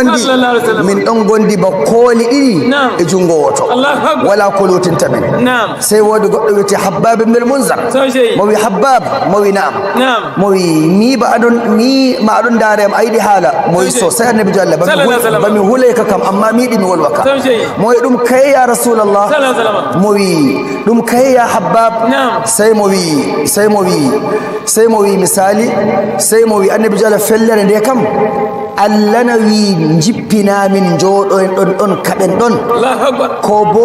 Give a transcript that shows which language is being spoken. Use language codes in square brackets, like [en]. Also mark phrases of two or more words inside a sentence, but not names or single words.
[ff] don gondi ba koli didi e jungo woto wala kolotin tamin sai wodi goddo witi Habbab ibn al-Munzar mo wi Habbab mo wi na'am mo wi ni ba adon ni ma adon dare am aydi hala mo wi so sai annabi jalla ba mi hulay ka kam amma miɗi mi wolwaka mo wi ɗum kaye [ar] يا رسول الله [ff] mo wi ɗum kaye ya Habbab sey mo wi misali sey mo wi annabi jalla fellere nde kam Allah na wi jippina min joɗo en ɗon kaɓen ɗon ko bo